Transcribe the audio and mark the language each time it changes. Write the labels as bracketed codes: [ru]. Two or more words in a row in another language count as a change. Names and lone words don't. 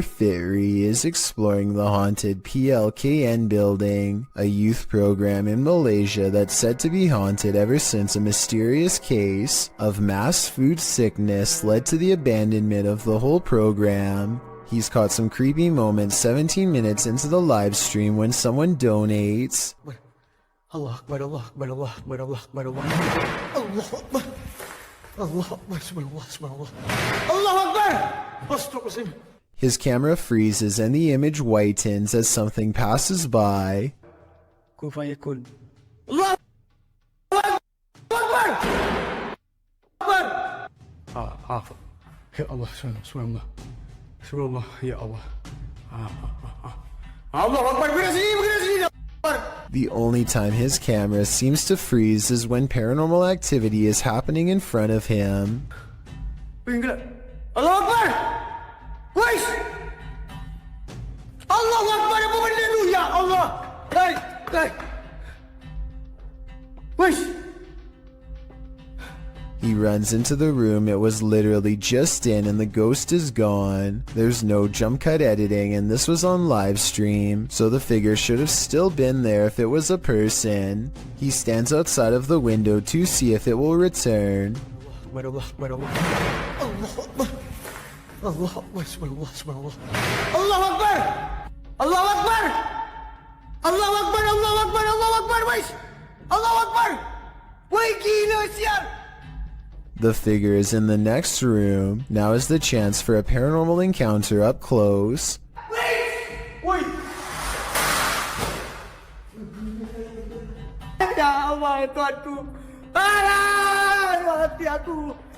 [en] Fitry is exploring the haunted PLKN building, a youth program in Malaysia that's said to be haunted ever since a mysterious case of mass food sickness led to the abandonment of the whole program. He's caught some creepy moments 17 minutes into the live stream when someone donates. [ar] الله أكبر، الله أكبر، الله أكبر، الله أكبر، الله أكبر، الله أكبر، سبحان الله، سبحان الله، الله أكبر, Astaghfirullah. [en] His camera freezes and the image whitens as something passes by. [ar] كن فيكون. الله أكبر، أكبر. يا الله، سبحان الله، سبحان الله، يا الله. الله أكبر, [ms] begini sini. [en] The only time his camera seems to freeze is when paranormal activity is happening in front of him. [ar] الله أكبر! Wais! الله أكبر, [ms] apa benda tu? [ar] يا الله! Hai! Wais! [en] He runs into the room it was literally just in and the ghost is gone. There's no jump cut editing and this was on live stream, so the figure should have still been there if it was a person. He stands outside of the window to see if it will return. [ar] الله أكبر، الله أكبر، الله أكبر، سبحان الله، سبحان الله. الله أكبر! الله أكبر! الله أكبر، الله أكبر، الله أكبر, wais! الله أكبر! [ms] Wai gila sial! [en] The figure is in the next room. Now is the chance for a paranormal encounter up close. [ms] Wait! [ar] يا الله, [ms] Tuhanku! Mati aku!